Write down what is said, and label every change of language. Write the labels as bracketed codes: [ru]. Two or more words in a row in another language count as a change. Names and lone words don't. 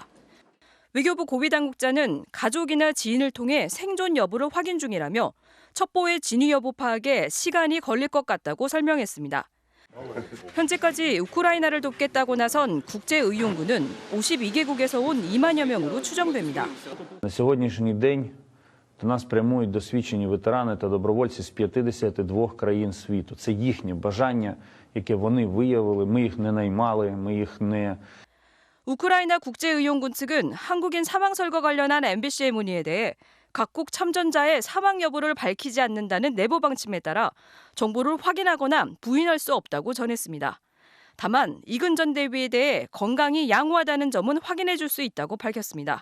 [ko] 외교부 고위당국자는 가족이나 지인을 통해 생존 여부를 확인 중이라며 첩보의 진위 여부 파악에 시간이 걸릴 것 같다고 설명했습니다. 현재까지 우크라이나를 돕겠다고 나선 국제의용군은 52개국에서 온 2만여 명으로 추정됩니다. [uk] На сьогоднішній день до нас прямують досвідчені ветерани та добровольці з 52 країн світу. Це їхнє бажання, яке вони виявили. Ми їх не наймали, ми їх не... [ko] 우크라이나 국제의용군 측은 한국인 사망 설과 관련한 MBC의 문의에 대해 각국 참전자의 사망 여부를 밝히지 않는다는 내부 방침에 따라 정보를 확인하거나 부인할 수 없다고 전했습니다. 다만 이근 전 대위에 대해 건강이 양호하다는 점은 확인해 줄 수 있다고 밝혔습니다.